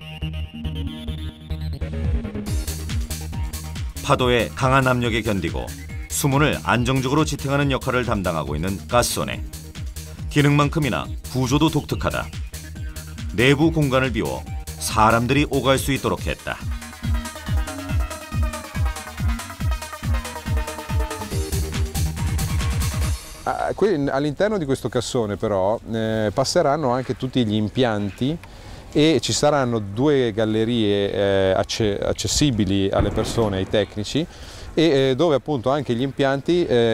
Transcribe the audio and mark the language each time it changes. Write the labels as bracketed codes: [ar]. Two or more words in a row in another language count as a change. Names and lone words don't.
[ko] 파도의 강한 압력에 견디고 수문을 안정적으로 지탱하는 역할을 담당하고 있는 가스소네. 기능만큼이나 구조도 독특하다. 내부 공간을 비워 사람들이 오갈 수 있도록 했다. [it] All'interno di questo cassone però passeranno anche tutti gli impianti e ci saranno 2 gallerie accessibili alle persone, ai tecnici, e dove appunto anche gli impianti